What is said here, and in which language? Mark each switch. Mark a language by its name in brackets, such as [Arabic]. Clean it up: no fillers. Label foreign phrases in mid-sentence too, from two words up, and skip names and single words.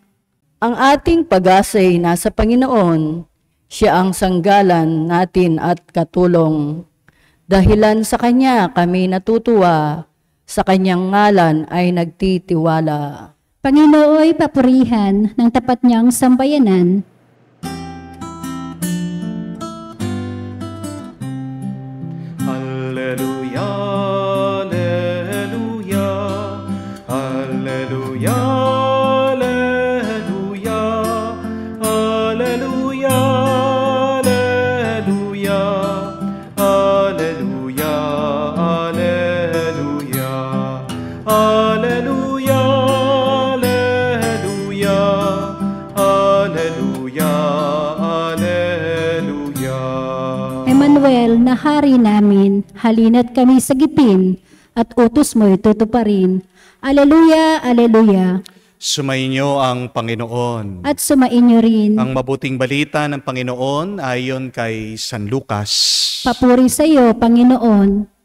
[Filipino] Ang ating pag-asa'y nasa Panginoon, siya ang sanggalan natin at katulong. Dahilan sa Kanya kami natutuwa, sa Kanyang ngalan ay nagtitiwala. Panginooy papurihan ng tapat niyang sambayanan. [Latin] Alleluia, Alleluia, Alleluia, Alleluia, Alleluia, Alleluia, Alleluia, Alleluia, Alleluia, Alleluia, Alleluia. [Filipino] Emmanuel, na hari namin, halina't kami sa gipin, at utos mo'y tutuparin. [Latin] Alleluia, Alleluia. [Filipino] Sumainyo ang Panginoon. At sumainyo rin. Ang mabuting balita ng Panginoon ayon kay San Lucas. Papuri sa iyo, Panginoon.